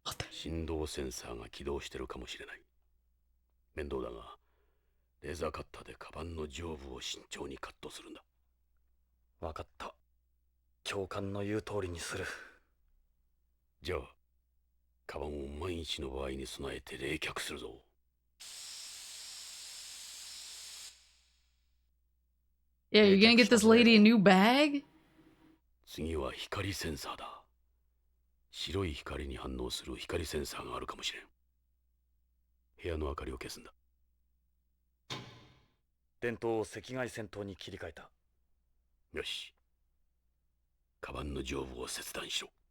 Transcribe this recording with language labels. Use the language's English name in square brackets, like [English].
[Japanese] 振動センサーが起動してるかもしれない。面倒だが、レーザーカッターでカバンの上部を慎重にカットするんだ。わかった。教官の言う通りにする。じゃあ、カバンを万一の場合に備えて冷却するぞ。 [English] Yeah, you're gonna get this lady a new bag? [Japanese] 次は光センサーだ。白い光に反応する光センサーがあるかもしれん。部屋の明かりを消すんだ。電灯を赤外線灯に切り替えた。よし。カバンの上部を切断しろ。